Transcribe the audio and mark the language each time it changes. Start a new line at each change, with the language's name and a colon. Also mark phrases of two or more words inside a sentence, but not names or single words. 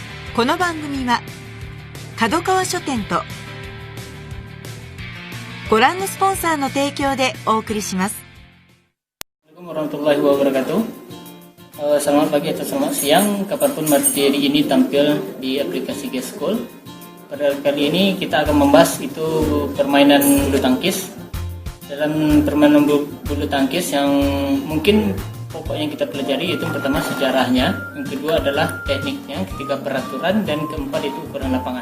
Japanese: この番組は角川書店とご覧のスポンサーの提供でお送りします。
Arabic: ورحمة الله وبركاته.
Indonesian: Selamat pagi atau selamat siang kapanpun materi ini tampil di aplikasi G-School. Pada kali ini kita akan membahas itu permainan bulu tangkis. Dalam permainan bulu tangkis yang mungkin pokok yang kita pelajari itu pertama sejarahnya, yang kedua adalah tekniknya, ketiga peraturan, dan keempat itu ukuran lapangan.